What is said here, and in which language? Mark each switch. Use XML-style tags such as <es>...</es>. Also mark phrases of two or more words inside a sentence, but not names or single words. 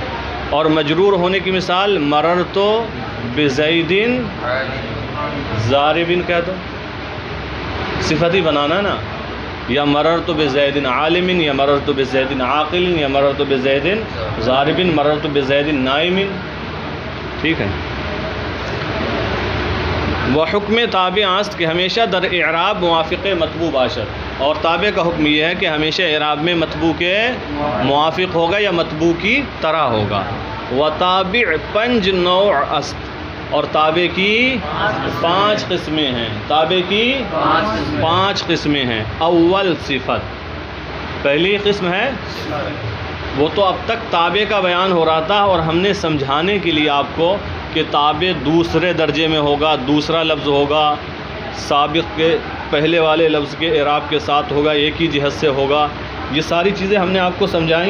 <ur>اور مجرور ہونے کی مثال</ur> <ar>مررت بزید ضارب</ar> <ur>کہہ دو، صفت ہی بنانا نا، یا</ur> <ar>مررت بزید عالم،</ar> <ur>یا</ur> <ar>مررت بزید عاقل،</ar> <ur>یا</ur> <ar>مررت بزید ضارب، مررت بزید نائم،</ar> <ur>ٹھیک ہے۔</ur> <fa>وہ حکم تابع است کہ ہمیشہ در اعراب موافق مطبوع باشد،</fa> <ur>اور تابع کا حکم یہ ہے کہ ہمیشہ اعراب میں مطبوع کے موافق ہوگا یا مطبوع کی طرح ہوگا۔</ur> <fa>و تابع پنج نوع است،</fa> <ur>اور تابع کی 5 قسمیں ہیں، تابع کی 5 قسمیں ہیں۔ اول صفت، پہلی قسم ہے، وہ تو اب تک تابع کا بیان ہو رہا تھا، اور ہم نے سمجھانے کے لیے آپ کو کہ تابع دوسرے درجے میں ہوگا، دوسرا لفظ ہوگا، سابق کے پہلے والے لفظ کے اعراب کے ساتھ ہوگا، ایک ہی جہت سے ہوگا، یہ ساری چیزیں ہم نے آپ کو سمجھائیں۔</ur>